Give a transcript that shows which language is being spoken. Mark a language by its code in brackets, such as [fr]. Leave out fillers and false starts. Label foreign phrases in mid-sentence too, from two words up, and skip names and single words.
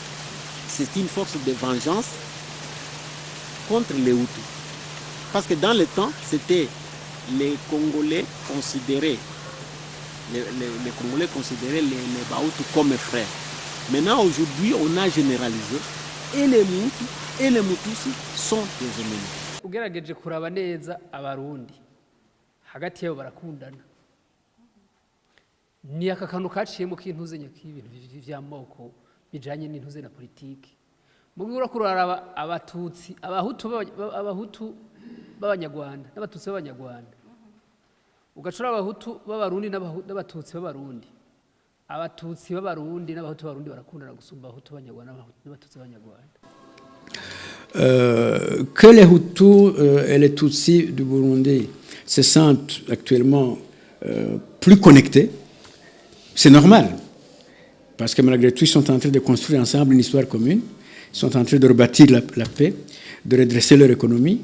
[fr] C'est une force de vengeance contre les Hutus. Parce que dans le temps, c'était les Congolais considéraient les Congolais considéraient les Bahutus comme frères. Maintenant, aujourd'hui, on a généralisé et les Hutu et les Mututsi sont des ennemis. [rn] Ugerageje kuraba neza abarundi hagati yabo barakundana. Ni aka kantu kaciyemo k'intuze nyak'ibintu vy'amoko bijanye n'intuze na politiki. Mubwira kuraraba abatutsi abahutu b'abanyarwanda n'abatutsi b'abanyarwanda. Ugacura abahutu b'abarundi n'abatutsi b'abarundi. Abatutsi b'abarundi n'abahutu b'abarundi barakundana gusumba abahutu b'abanyarwanda n'abatutsi b'abanyarwanda. [fr] Que les Hutus et les Tutsis du Burundi se sentent actuellement plus connectés, c'est normal. Parce que malgré tout, ils sont en train de construire ensemble une histoire commune. Ils sont en train de rebâtir la paix, de redresser leur économie.